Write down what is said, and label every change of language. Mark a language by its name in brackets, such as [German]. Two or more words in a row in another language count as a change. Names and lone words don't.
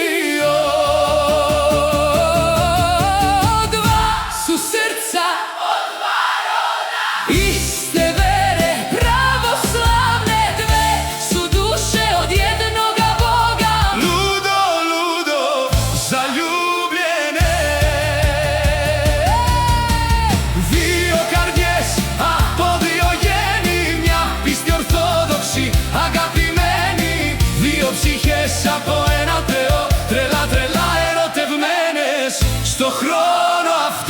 [Serbian] Dva su srca od dva roda, iste vere pravoslavne, dve su duše od jednoga Boga. Ludo, ludo, zaljubljene. [Greek] Δύο καρδιές από δύο γέννη, μια πίστη ορθόδοξη αγαπημένη, δύο ψυχές από ένα Θεό, τρελά τρελά ερωτευμένες στο χρόνο αυτό.